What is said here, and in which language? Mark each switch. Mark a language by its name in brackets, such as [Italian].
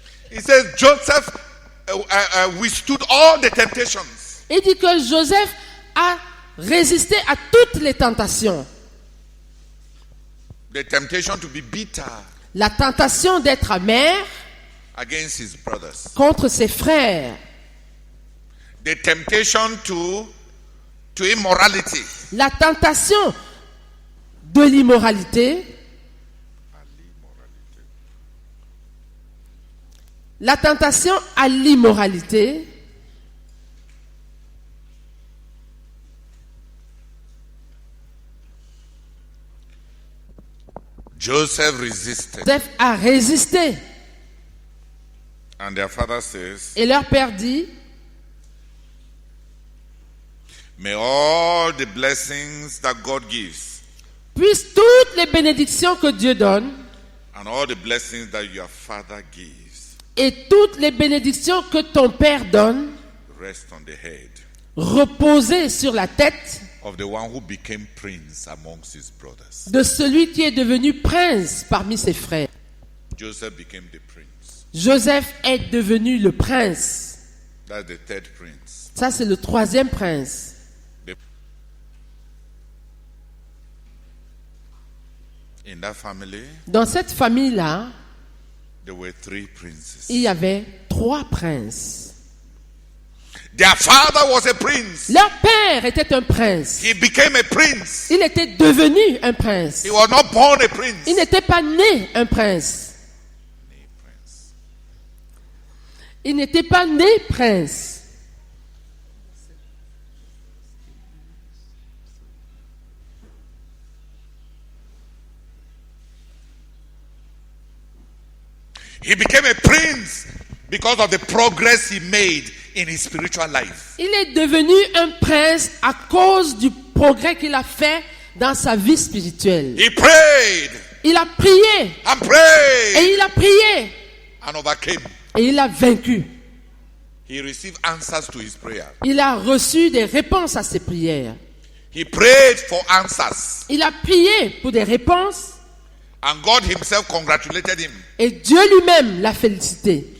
[English] He says Joseph withstood all the temptations. [French] Il dit que Joseph a résisté à toutes les tentations. [English] The temptation to be bitter [French] La tentation d'être amer [English] against his brothers. [French] contre ses frères. [English] The temptation to immorality. [French] La tentation de l'immoralité. La tentation à l'immoralité. [English] Joseph resisted. [French] Joseph a résisté. [English] And their father says, [French] Et leur père dit, [English] May all the blessings that God gives [French] Puissent toutes les bénédictions que Dieu donne [English] and all the blessings that your Father gives [French] et toutes les bénédictions que ton Père donne [English] rest on the head [French] reposer sur la tête [English] of the one who became prince amongst his brothers. [French] de celui qui est devenu prince parmi ses frères. [English] Joseph became the prince. [French] Joseph est devenu le prince. [English] That's the third prince. [French] Ça, c'est le troisième prince. [English] In that family, [French] Dans cette famille-là, [English] there were three princes. [French] il y avait trois princes. [English] Their father was a prince. [French] Leur père était un prince. [English] He became a prince. [French] Il était devenu un prince. [English] He was not born a prince. [French] Il n'était pas né un prince. Il n'était pas né prince. [English] He became a prince because of the progress he made in his spiritual life. [French] Il est devenu un prince à cause du progrès qu'il a fait dans sa vie spirituelle. [English] He prayed [French] Il a prié [English] and prayed [French] et il a prié [English] and overcame. [French] et il a vaincu. [English] He received answers to his prayer. [French] Il a reçu des réponses à ses prières. [English] He prayed for answers. [French] Il a prié pour des réponses [English] And God himself congratulated him [French] et Dieu lui-même l'a félicité